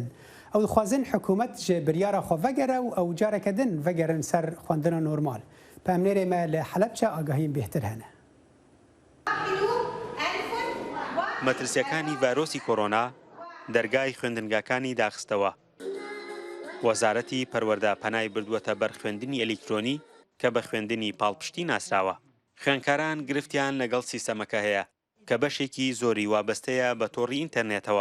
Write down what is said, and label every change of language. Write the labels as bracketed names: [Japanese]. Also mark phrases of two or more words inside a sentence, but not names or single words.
[Kurdish] Ew dixwazin hikûmet ji biryara xwe vegere û ew careke din vegerin ser xwendina normal. Pemnêrê me li Helepçe agahiyên bêhtir hene. [Central Kurdish] مەترسیەکانی ڤایرۆسی کۆرۆنا دەرگای خوێندنگاکانی داخستەوە. وەزارەتی پەروەردە پەنای بردووەتە بەر خوێندنی ئەلیکترۆنی کە بە خوێندنی پاڵپشتی ناسراوە. خوێندکاران گرفتیان لەگەڵ سیستەمەکە هەیە کە بەشێکی زۆری وابەستەیە بە تۆڕی ئینتەرنێتەوە.